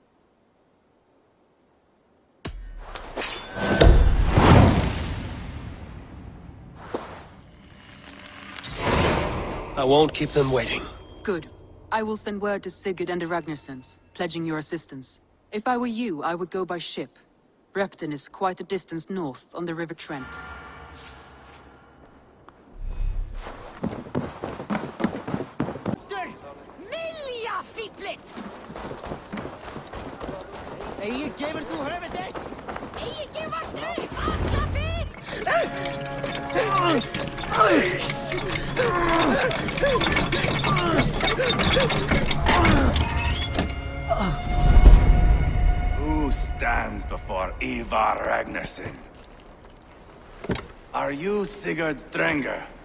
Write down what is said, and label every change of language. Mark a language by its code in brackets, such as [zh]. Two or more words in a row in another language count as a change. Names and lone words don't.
[en] I won't keep them waiting. Good. I will send word to Sigurd and the Ragnarssons, pledging your assistance. If I were you, I would go by ship. Repton is quite a distance north on the River Trent. Milja fitlet! [is] Eigi gefur þú höfuð þitt! Eigi gefast upp! Alla fyrr! [en] Who stands before Ivar Ragnarsson? Are you Sigurd Drenger?